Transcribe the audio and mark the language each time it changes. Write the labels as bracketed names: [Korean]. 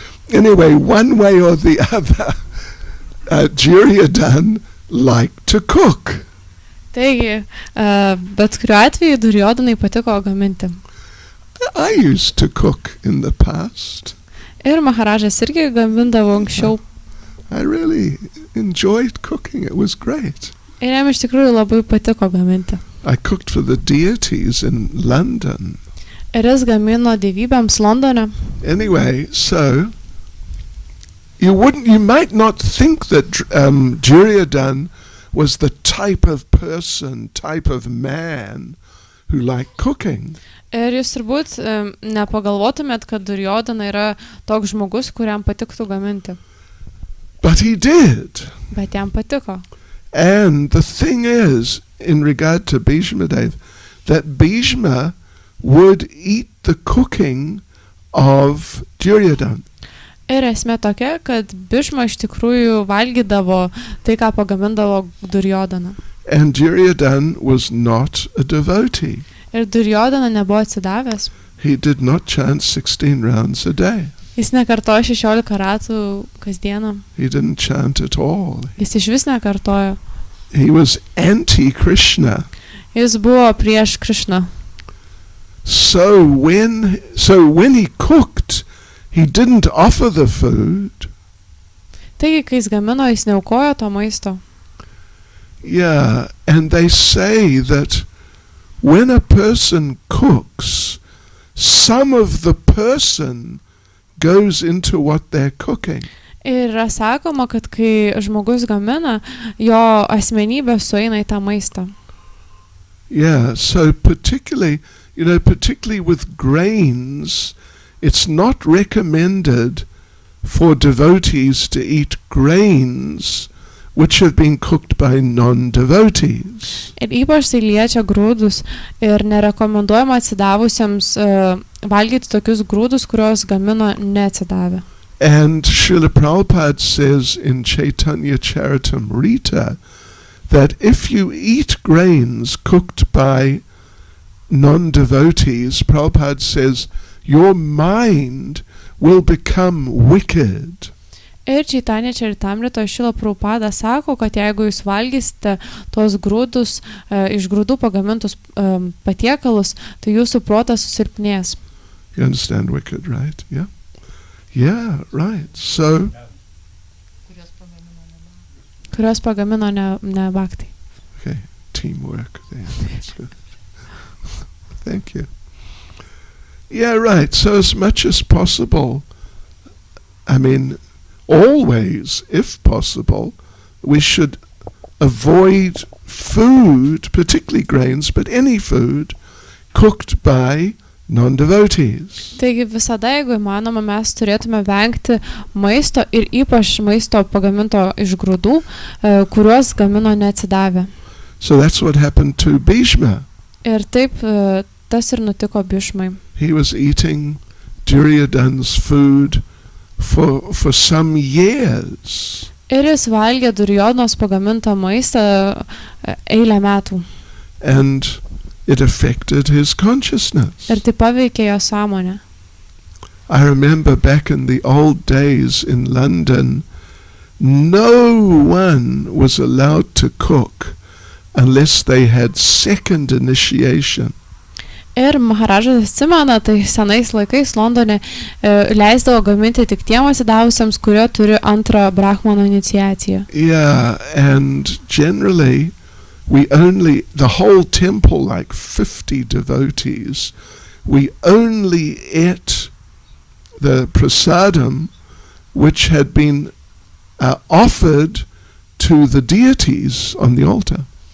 [English] anyway, one way or the other, Duryodhana liked to cook. [Lithuanian] Taigi, bet kuriuo atveju Duryodhanai patiko gaminti. [English] I used to cook in the past. [Lithuanian] Ir Maharažas irgi gamindavo anksčiau. [English] I really enjoyed cooking. It was great. [Lithuanian] Ir jam iš tikrųjų labai patiko gaminti. [English] I cooked for the deities in London. [Lithuanian] Ir jis gamino dievybėms Londone. [English] Anyway, so you might not think that Duryodhana was the type of person, type of man who liked cooking. [Lithuanian] Ir jūs turbūt nepagalvotumėt, kad Duryodhana yra toks žmogus, kuriam patiktų gaminti. [English] But he did. [Lithuanian] Bet jam patiko. [English] And the thing is, in regard to Bhishma Dev, that Bhishma would eat the cooking of Duryodhana. [Lithuanian] Ir esmė tokia, kad Bhishma iš tikrųjų valgydavo tai, ką pagamindavo Duryodhana. [English] And Duryodhana was not a devotee. [Lithuanian] Ir Duryodhana nebuvo atsidavęs. [English] He did not chant 16 rounds a day. [Lithuanian] Jis nekartojo 16 ratų kasdieną. [English] He didn't chant at all. [Lithuanian] Jis iš vis nekartojo. [English] He was anti-Krishna. [Lithuanian] Jis buvo prieš Krishną. [English] So when he cooked, he didn't offer the food. [Lithuanian] Taigi, kai jis gamino, jis neaukojo to maisto. [English] Yeah, and they say that when a person cooks, some of the person goes into what they're cooking. [Lithuanian] Ir yra sakoma, kad kai žmogus gamina, jo asmenybė sueina į tą maistą. [English] Yeah, so particularly with grains, it's not recommended for devotees to eat grains which have been cooked by non-devotees. [Lithuanian] Ir ypač tai liečia grūdus ir nerekomenduojama atsidavusiems valgyti tokius grūdus, kuriuos gamino neatsidavę. [English] And Srila Prabhupada says in Chaitanya Charitamrita that if you eat grains cooked by non-devotees, Prabhupada says, your mind will become wicked. [Lithuanian] Ir Chaitanya Charitamritoje Šrila Prabhupada sako, kad jeigu jūs valgysite tos grūdus, iš grūdų pagamintus patiekalus, tai jūsų protas susilpnės. [English] You understand wicked, right? Yeah? Yeah, right. So [Lithuanian] Kurios pagamino ne bhakti. [English] okay, teamwork there. That's good. Thank you. Yeah, right. So as much as possible, I mean, always, if possible, we should avoid food, particularly grains, but any food, cooked by non-devotees. [Lithuanian] Taigi visada, jeigu įmanoma, mes turėtume vengti maisto ir ypač maisto pagaminto iš grūdų, kuriuos gamino neatsidavę. [English] So that's what happened to Bhishma. [Lithuanian] Ir taip tas ir nutiko Bhishmai. [English] He was eating Duryodhana's food for some years. [Lithuanian] Ir jis valgė Duryodhanos pagamintą maistą eilę metų. [English] And it affected his consciousness. [Lithuanian] Ir tai paveikė jo sąmonę. [English] I remember back in the old days in London, no one was allowed to cook unless they had second initiation. [Lithuanian] Ir Maharažas atsimena, tai senais laikais Londone leisdavo gaminti tik tiem atsidavusiems, kurie turi antrą brahmano iniciaciją. [English] Yeah, and generally the whole temple, like 50 devotees, we only ate the prasadam which had been offered to the deities on the altar.